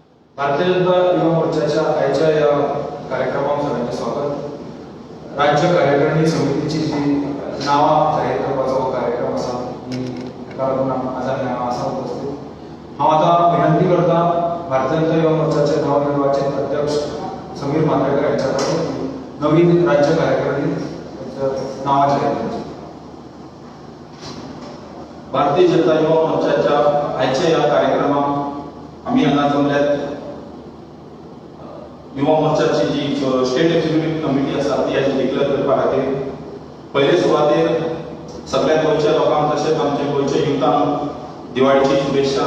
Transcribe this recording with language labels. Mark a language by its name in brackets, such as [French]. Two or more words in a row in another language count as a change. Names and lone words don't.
[Marathi] भारतीय जनता युवा मोर्चाच्या आजच्या या कार्यक्रमात सगळ्यांचे स्वागत। [Konkani] राज्य कार्यकारिणी समितीची जी नाव जाहीर करपाचो कार्यक्रम आसा ही कारण आजार आसा उपस्थित हांव आतां विनंती करता भारतीय जनता युवा मोर्चाचे नवनिर्वाचित अध्यक्ष समीर मांद्रेकर यांच्या कडेन नवीन राज्य कार्यकारिणी नाव जाहीर करचें। भारतीय जनता युवा मोर्चाच्या आजच्या या कार्यक्रमात आम्ही हांगा जमल्यात युवा मोर्चाची जी [English] state executive committee [Konkani] आसा ती आज डिक्लेअर करपा खातीर पयले सुवातेर सगळ्या गोंयच्या लोकांक तशेंच आमच्या गोंयच्या युथांक दिवाळीची शुभेच्छा।